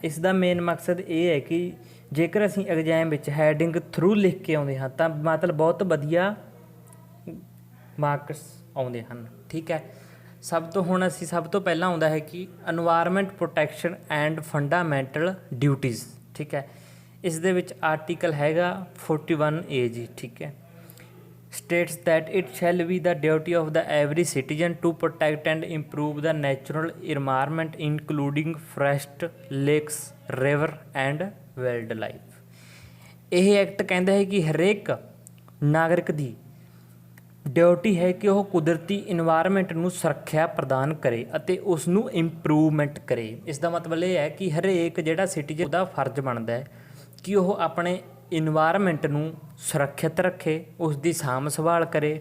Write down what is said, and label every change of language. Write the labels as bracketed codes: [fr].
[pa] ਇਸ ਦਾ ਮੇਨ ਮਕਸਦ ਇਹ ਹੈ ਕਿ ਜੇਕਰ ਅਸੀਂ ਐਗਜ਼ਾਮ ਵਿੱਚ ਹੈਡਿੰਗ ਥਰੂ ਲਿਖ ਕੇ ਆਉਂਦੇ ਹਾਂ ਤਾਂ ਮਤਲਬ ਬਹੁਤ ਵਧੀਆ ਮਾਰਕਸ ਆਉਂਦੇ ਹਨ। ਠੀਕ ਹੈ, ਸਭ ਤੋਂ ਪਹਿਲਾਂ ਆਉਂਦਾ ਹੈ ਕਿ environment protection and fundamental duties. ਠੀਕ ਹੈ, ਇਸ ਦੇ ਵਿੱਚ ਆਰਟੀਕਲ ਹੈਗਾ 41A ਜੀ। ਠੀਕ ਹੈ, [en] states that it shall be the duty of the every citizen to protect and improve the natural environment including forest, lakes, river and wildlife। [pa] ਇਹ ਐਕਟ ਕਹਿੰਦਾ ਹੈ ਕਿ ਹਰੇਕ ਨਾਗਰਿਕ ਦੀ ਡਿਊਟੀ ਹੈ ਕਿ ਉਹ ਕੁਦਰਤੀ ਇਨਵਾਇਰਮੈਂਟ ਨੂੰ ਸੁਰੱਖਿਆ ਪ੍ਰਦਾਨ ਕਰੇ ਅਤੇ ਉਸ ਨੂੰ ਇੰਪਰੂਵਮੈਂਟ ਕਰੇ। ਇਸ ਦਾ ਮਤਲਬ ਇਹ ਹੈ ਕਿ ਹਰੇਕ ਜਿਹੜਾ ਸਿਟੀਜ਼ਨ ਦਾ ਫਰਜ਼ ਬਣਦਾ ਹੈ ਕਿ ਉਹ ਆਪਣੇ ਇਨਵਾਇਰਮੈਂਟ ਨੂੰ ਸੁਰੱਖਿਅਤ ਰੱਖੇ, ਉਸ ਦੀ ਸਾਂਭ ਸੰਭਾਲ ਕਰੇ।